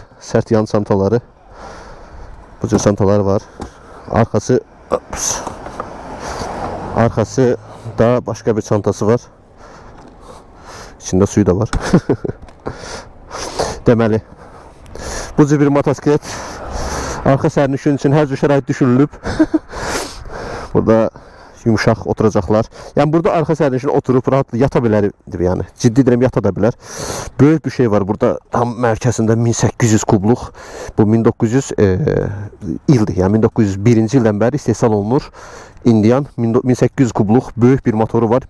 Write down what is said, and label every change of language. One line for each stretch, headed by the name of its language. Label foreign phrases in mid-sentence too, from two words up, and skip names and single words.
Turkish: Sert yan çantaları. Bu tür çantalar var. Arkası Arkası da başka bir çantası var. İçinde suyu da var.
Azerbaijani: Deməli, bu cür bir motosiklet arka sərnişin için her cür şərait düşünülüb. Burada yumuşaq oturacaqlar. Yani burada arka sərnişin oturup rahat yata bilər, yani ciddi deyirəm yata da bilər. Böyük bir şey var burada tam mərkəzində 1800 kubluq. Bu 1900 ildir. Yani 1901-ci ildən bəri istehsal olunur. Indian 1800 kubluq böyük bir motoru var.